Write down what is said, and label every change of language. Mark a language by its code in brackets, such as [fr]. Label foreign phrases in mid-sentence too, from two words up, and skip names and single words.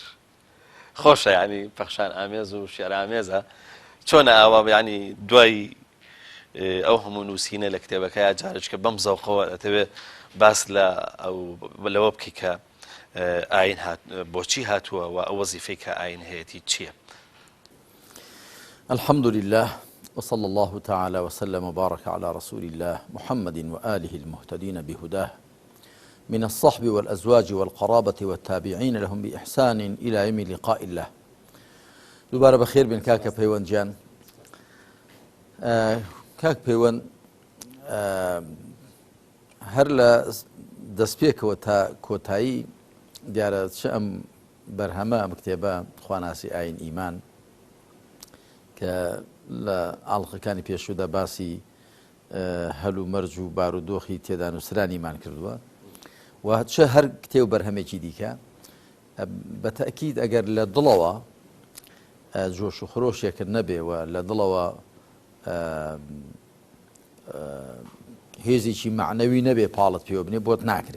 [ckb] خۆشە ینی پەخشان ئامێز و شێر ئامێزە چۆنە ئاوا ینی دوای ئەو هەموو نووسینە لە کتێبەکەی جارێککە بەم زەوقەوە دەتەوێت باس لەوە بکەی کە ئاین بۆچی هاتووە و ئەو وەزیفەی کە ئاین هەیەی چییە؟ [ar] الحمد لله وصلى الله تعالى وسلم وبارك على رسول الله محمد وآله المهتدين بهداه من الصحب والأزواج والقرابة والتابعين لهم بإحسان إلى يوم لقاء الله. [ckb] دوباره بخير بن كاكا بيوان جان. کاک پەیوەند، هەر لە دەستپێکەوە تا کۆتایی دیارە چ ئەم بەرهەمە ئەم کتێبە خواناسی ئاین ئیمان کە لە ئاڵلقەکانی پێشوودا باسی هەل و مەرج و بارودۆخی تێدا نووسران ئیمان کردووە و چه هەر کتێب بەرهەمێکی دیکە بە تەئکید ئەگەر لە دڵەوە جۆش و خۆشێکرد نەبێەوە لە دڵەوە هێزێکی معنەوی نەبێ پاڵت پێوە بنێ بۆت ناکرێ.